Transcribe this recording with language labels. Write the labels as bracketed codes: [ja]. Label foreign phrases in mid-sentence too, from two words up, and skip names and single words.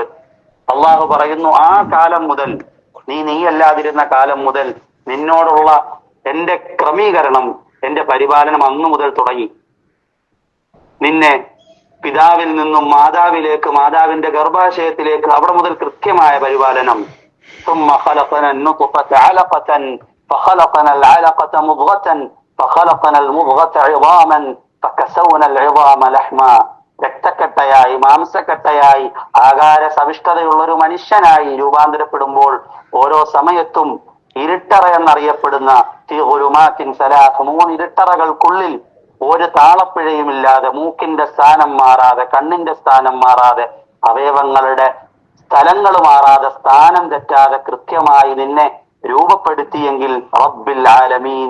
[ml] അള്ളാഹു പറയുന്നു, ആ കാലം മുതൽ, നീയല്ലാതിരുന്ന കാലം മുതൽ നിന്നോടുള്ള എന്റെ ക്രമീകരണം, എന്റെ പരിപാലനം അന്നു മുതൽ തുടങ്ങി. നിന്നെ പിതാവിൽ നിന്നും മാതാവിലേക്ക്, മാതാവിന്റെ ഗർഭാശയത്തിലേക്ക്, അവിടെ മുതൽ കൃത്യമായ പരിപാലനം. [ar] ثم خلقنا النطفة علقة فخلقنا العلقة مضغة فخلقنا المضغة عظاما فكسونا العظام لحما. [ml] രക്തക്കട്ടയായി മാംസക്കട്ടയായി ആകാര സവിഷ്ഠതയുള്ള ഒരു മനുഷ്യനായി രൂപാന്തരപ്പെടുമ്പോൾ ഓരോ സമയത്തും ഇരുട്ടറ എന്നറിയപ്പെടുന്ന മൂന്ന് ഇരുട്ടറകൾക്കുള്ളിൽ ഒരു താളപ്പിഴയുമില്ലാതെ, മൂക്കിന്റെ സ്ഥാനം മാറാതെ, കണ്ണിന്റെ സ്ഥാനം മാറാതെ, അവയവങ്ങളുടെ സ്ഥലങ്ങൾ മാറാതെ, സ്ഥാനം തെറ്റാതെ കൃത്യമായി നിന്നെ രൂപപ്പെടുത്തിയെങ്കിൽ [ar] رب العالمين.